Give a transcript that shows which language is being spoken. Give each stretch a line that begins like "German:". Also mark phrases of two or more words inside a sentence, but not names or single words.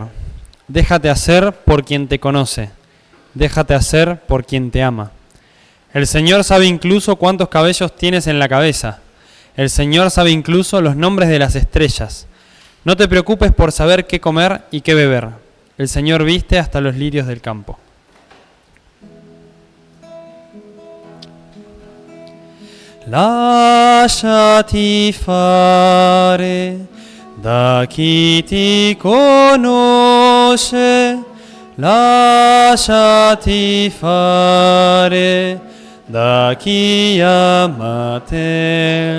Spanish: Déjate hacer por quien te conoce. Déjate hacer por quien te ama. El Señor sabe incluso cuántos cabellos tienes en la cabeza. El Señor sabe incluso los nombres de las estrellas. No te preocupes por saber qué comer y qué beber. El Señor viste hasta los lirios del campo.
Italian: Lasciati fare da chi ti conosce, lasciati fare da chi ama te.